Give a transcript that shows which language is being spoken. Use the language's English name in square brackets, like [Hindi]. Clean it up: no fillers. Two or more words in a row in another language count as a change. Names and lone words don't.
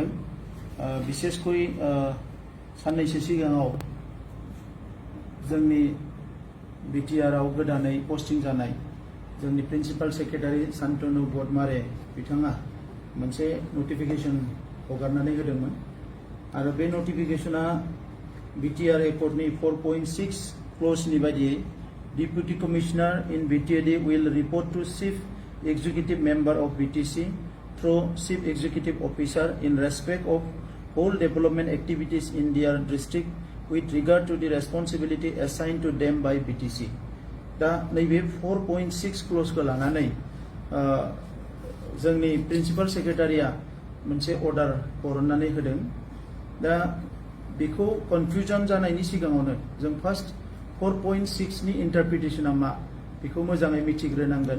[Bodo] बिसेसकय साननैसो सिगाङाव जोंनि बिटिआरआव गोदानै पस्टिं जानाय जोंनि [English] principal secretary [Bodo] सान्तनु बदमारे बिथाङा मोनसे नटिफिकेशन हगारनानै होदोंमोन आरो बे नटिफिकेशना बिटिआर एकर्डनि 4.6 क्ल'जनि बायदियै [English] Deputy Commissioner in BTAD will report to Chief Executive Member of BTC through Chief Executive Officer in respect of all development activities in their district with regard to the responsibility assigned to them by BTC. [Bodo] दा नैबे 4.6 क्ल'जखौ लानानै जोंनि [English] principal secretary [Bodo] मोनसे अर्डार हरनानै होदों। दा बेखौ कनफ्यूजन जानायनि सिगाङावनो जों फार्स्ट 4.6 नि इन्टारप्रिटेशना मा बेखौ मोजाङै मिथिग्रोनांगोन।